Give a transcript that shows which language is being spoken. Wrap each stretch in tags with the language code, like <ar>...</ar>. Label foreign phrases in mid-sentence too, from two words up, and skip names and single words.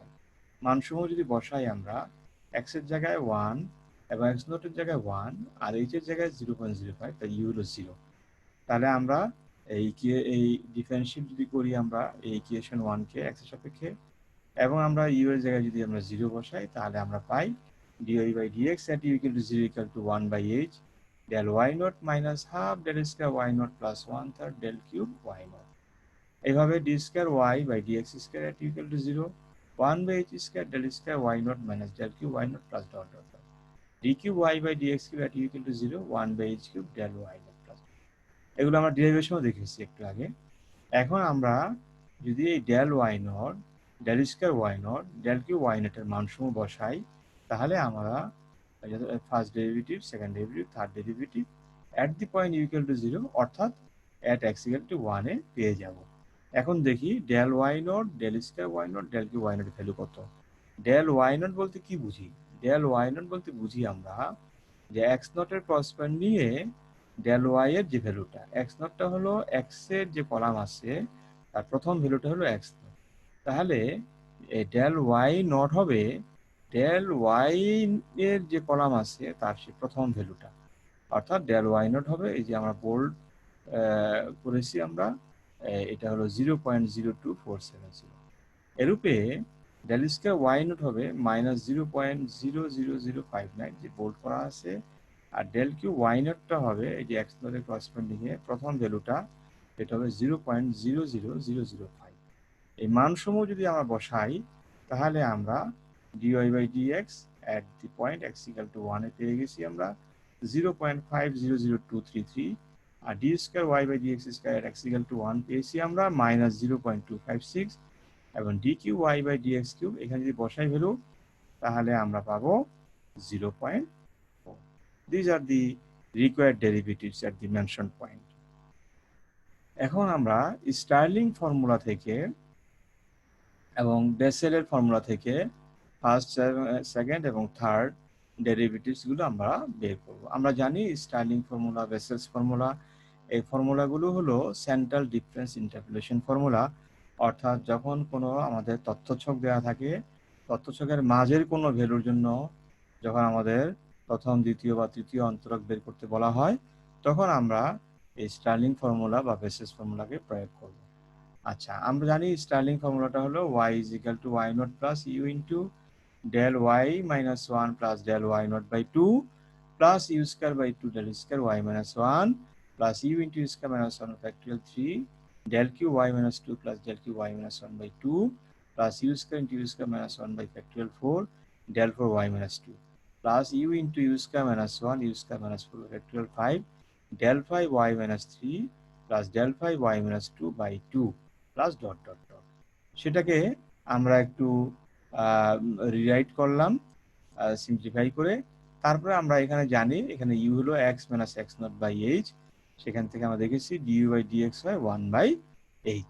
<bn>মানসমূহ যদি বসাই আমরা, x এর জায়গায় 1 এবং x নটের জায়গায় 1 আর h এর জায়গায় 0.05, তাই ইউ হলো 0। তাহলে আমরা এই ডিফারেন্সিয়েট যদি করি আমরা এই ইকুয়েশন 1 কে x এর সাপেক্ষে, এবং আমরা ইউ এর জায়গায় যদি আমরা 0 বসাই, তাহলে আমরা পাই</bn> <en>dy by dx at u equal to 0 equal to 1 by h del y naught minus half del square y naught plus 1/3 del cube y naught।</en> <bn>এইভাবে</bn> <en>d square y by dx square at u equal to 0, 1 by h square del square y naught minus del cube y naught plus</en> <bn>dot dot dot d cube y by dx cube at u equal to 0, 1 by h cube del y naught plus। এগুলো আমরা ডেরিভেশনও দেখেছি একটু আগে। এখন আমরা যদি এই</bn> <en>del y naught del square y naught del cube y naught</en> <bn>এর মানসমূহ বসাই, তাহলে আমরা</bn> <en>first derivative, second derivative, third derivative at the point u equal to 0</en> <bn>অর্থাৎ</bn> <en>at x equal to 1</en> <bn>এ পেয়ে যাব। এখন দেখি</bn> <en>del y naught del square y naught del cube y naught</en> <bn>এর ভ্যালু কত।</bn> <en>del y naught</en> <bn>বলতে কি বুঝি?</bn> <en>del y naught</en> <bn>বলতে বুঝি আমরা যে</bn> <en>x naught</en> <bn>এর ক্রস পয়েন্ট নিয়ে del y এর যে ভ্যালুটা,</bn> <en>x naught</en> <bn>টা হলো x এর যে কলাম আছে তার প্রথম ভ্যালুটা হলো x naught, তাহলে এই</bn> <en>del y naught</en> <bn>হবে del y এর যে কলাম আছে তার সে প্রথম ভ্যালুটা, অর্থাৎ</bn> <en>del y naught</en> <bn>হবে এই যে আমরা বোল্ড করেছি আমরা, এটা হলো 0.02470। এরূপে</bn> <en>del square y naught</en> <bn>হবে মাইনাস 0.00059 যে বোল্ড করা আছে, আর</bn> <en>del cube y naught</en> <bn>টা হবে এই যে</bn> <en>x naught</en> <bn>এর করসপন্ডিং এ প্রথম ভ্যালুটা এটা হবে 0.00005। এই মানসমূহ যদি আমরা বসাই তাহলে আমরা</bn> <en>dy by dx at the point x equal to 1</en> <bn>এ পেয়ে গেছি আমরা 0.500233, আর</bn> <en>d square y by dx square at x equal to 1</en> <bn>পেয়েছি আমরা -0.256, এবং</bn> <en>dq y by dx cube</en> <bn>এখানে যদি বসাই ভ্যালু তাহলে আমরা পাবো 0.4.</bn> <en>These are the required derivatives at the mentioned point.</en> <bn>এখন আমরা স্টার্লিং ফর্মুলা থেকে এবং বেসেলের ফর্মুলা থেকে</bn> <en>first, second</en> <bn>এবং</bn> <en>third derivatives</en> <bn>গুলো আমরা বের করব। আমরা জানি স্টার্লিং ফর্মুলা, বেসেলস ফর্মুলা, এই ফর্মুলাগুলো হলো</bn> <en>central difference interpolation formula.</en> <bn>অর্থাৎ যখন কোনো আমাদের তথ্যছক দেওয়া থাকে, তথ্যছকের মাঝের কোনো ভ্যালুর জন্য যখন আমাদের প্রথম, দ্বিতীয় বা তৃতীয় অন্তরক বের করতে বলা হয়, তখন আমরা এই স্টার্লিং ফর্মুলা বা বেসেলস ফর্মুলাকে প্রয়োগ করব। আচ্ছা, আমরা জানি স্টার্লিং ফর্মুলাটা হলো</bn> <en>y is equal to y naught plus u into del y minus 1 plus del y naught by 2 plus u square by 2 del square y minus 1 plus u into u square minus 1 factorial 3 del q y minus 2 plus del q y minus 1 by 2 plus u square into u square minus 1 by factorial 4 del 4 y minus 2 plus u into u square minus 1 u square minus 4 factorial 5 del 5 y minus 3 plus del 5 y minus 2 by 2 plus dot dot dot.</en> <bn>সেটাকে আমরা একটু রিরাইট করলাম সিম্পলিফাই করে। তারপরে আমরা এখানে জানি এখানে ইউ হলো</bn> <en>x minus x naught by h,</en> <bn>সেখান থেকে আমরা দেখেছি</bn> <en>du by dx</en> <bn>হয়</bn> <en>1 by h.</en>